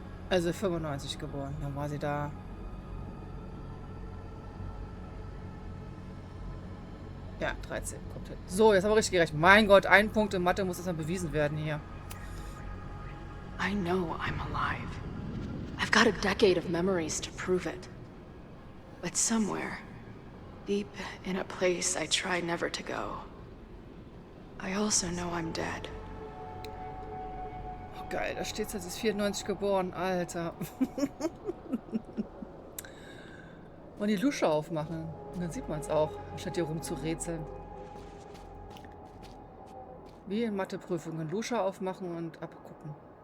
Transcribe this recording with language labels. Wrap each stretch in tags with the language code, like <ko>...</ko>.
<de>Also 95 geboren. Dann war sie da. Ja, 13. Kommt hin. So, jetzt haben wir richtig gerechnet. Mein Gott, ein Punkt in Mathe muss jetzt mal bewiesen werden hier.</de> <en>I know I'm alive. I've got a decade of memories to prove it. But somewhere, deep in a place I try never to go, I also know I'm dead.</en> <de>Oh, geil, da steht sie ist 94 geboren. Alter. Und die Lusche aufmachen. Und dann sieht man es auch, anstatt hier rumzurätseln. Wie in Matheprüfungen. Lusche aufmachen und abgucken.</de>